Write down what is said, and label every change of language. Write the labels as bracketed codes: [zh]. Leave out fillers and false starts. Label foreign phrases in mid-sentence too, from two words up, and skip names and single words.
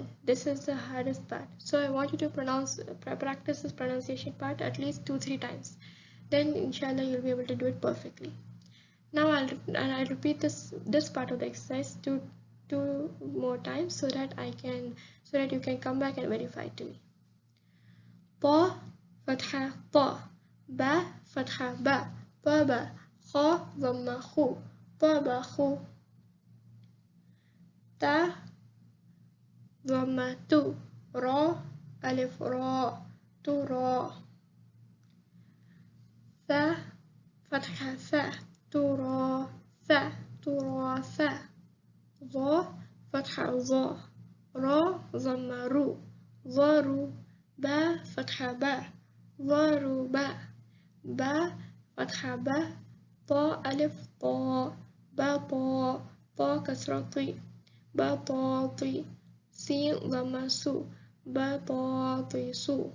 [en] This is the hardest part. So I want you to practice this pronunciation part at least 2-3 times. Then inshallah you'll be able to do it perfectly. Now I'll repeat this part of the exercise two more times so that you can come back and verify it to me. [ar] تا فتحة تا، با فتحة با، تا با، خا ضمة خو، تا با خو، تا ضمة تو، را ألف را، تو را. ثا فتحة ثا تراث تراث ظا فتحة ظا را ضمة رو ضرو با فتحة با ضربا با فتحة با طا ألف طا بطا طا كسرة طي بطاطي سين ضمة سو بطاطس